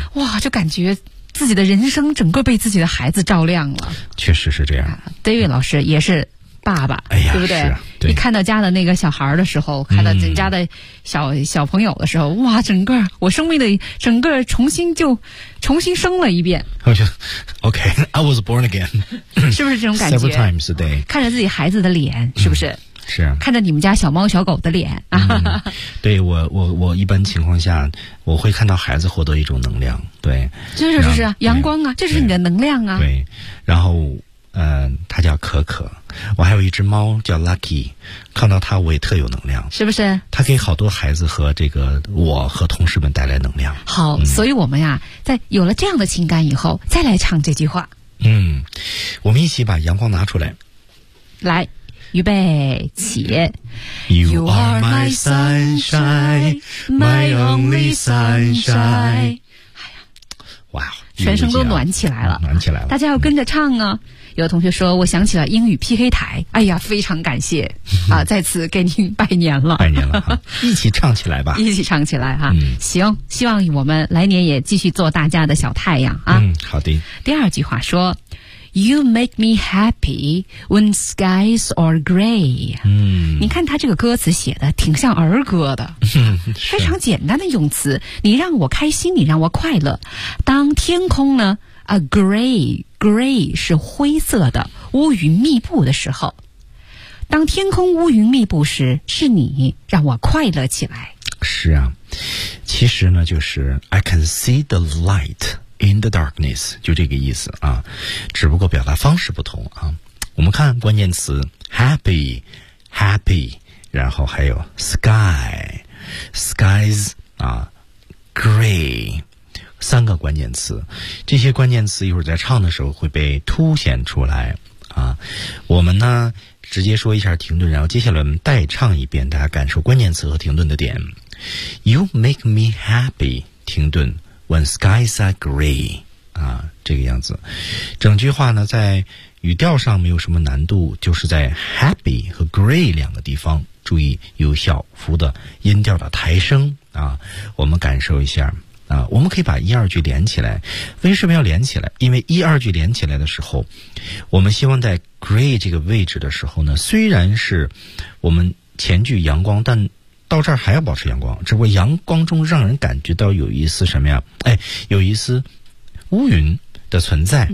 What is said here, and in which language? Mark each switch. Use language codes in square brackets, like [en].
[zh] 哇，就感觉自己的人生整个被自己的孩子照亮了。确实是这样。啊， David 老师也是爸爸，哎呀，对不对？你看到家的那个小孩的时候，看到人家的小朋友的时候，哇，整个我生命的整个重新生了一遍。我觉得 [en] OK, I was born again, [zh] 是不是这种感觉？ [en] Several times a day, [zh] 看着自己孩子的脸，是不是？是啊，看着你们家小猫小狗的脸。对，我一般情况下我会看到孩子获得一种能量。对，这是不是阳光啊？这是你的能量啊。对，然后他叫可可，我还有一只猫叫 Lucky, 看到他我也特有能量，是不是？他给好多孩子和这个我和同事们带来能量。好，嗯，所以我们呀，在有了这样的情感以后再来唱这句话。嗯，我们一起把阳光拿出来，来，预备起。 [en] You are my sunshine, my only sunshine。哇， [zh] 全身都暖起来了，暖起来了，大家要跟着唱啊。有同学说，我想起了英语 PK 台，哎呀，非常感谢啊，再次给您拜年了，拜年了，一起唱起来吧，一起唱起来哈，嗯，行，希望我们来年也继续做大家的小太阳啊。嗯，好的。 [en] 第二句话说 ，You make me happy when skies are gray。嗯， [zh] 你看他这个歌词写的挺像儿歌的，非常简单的用词，你让我开心，你让我快乐，当天空呢？ A gray 是灰色的，乌云密布的时候，当天空乌云密布时，是你让我快乐起来。是啊，其实呢就是 [en] I can see the light in the darkness, [zh] 就这个意思啊，只不过表达方式不同啊。我们看关键词 happy, 然后还有 skies 啊 gray,三个关键词，这些关键词一会儿在唱的时候会被凸显出来啊。我们呢直接说一下停顿，然后接下来我们代唱一遍，大家感受关键词和停顿的点。 [en] You make me happy, [zh] 停顿 [en] when skies are gray, 啊，这个样子。 [zh] 整句话呢在语调上没有什么难度，就是在 happy 和 gray 两个地方注意有小幅的音调的抬升啊。我们感受一下啊，我们可以把一二句连起来。为什么要连起来？因为一二句连起来的时候，我们希望在 gray 这个位置的时候呢，虽然是我们前句阳光，但到这儿还要保持阳光，只不过阳光中让人感觉到有一丝什么呀，哎，有一丝乌云的存在，